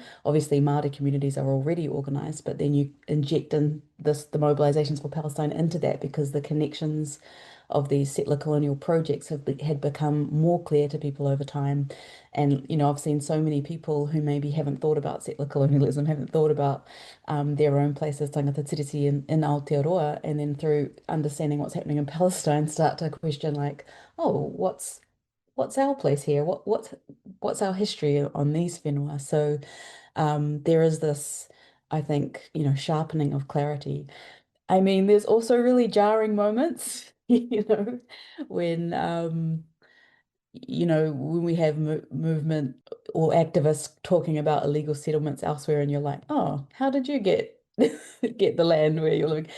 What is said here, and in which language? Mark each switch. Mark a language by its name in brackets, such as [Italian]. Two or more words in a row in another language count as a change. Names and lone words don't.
[English] Obviously, Māori communities are already organized, but then you inject in the mobilizations for Palestine into that because the connections of these settler colonial projects had become more clear to people over time. And, I've seen so many people who maybe haven't thought about settler colonialism, haven't thought about their own places, [Māori] tangata tiriti in Aotearoa, [English] and then through understanding what's happening in Palestine, start to question like, oh, what's our place here? What's our history on these whenua? So there is this, I think, sharpening of clarity. I mean, there's also really jarring moments, when when we have movement or activists talking about illegal settlements elsewhere, and you're like, oh, how did you get get the land where you're living?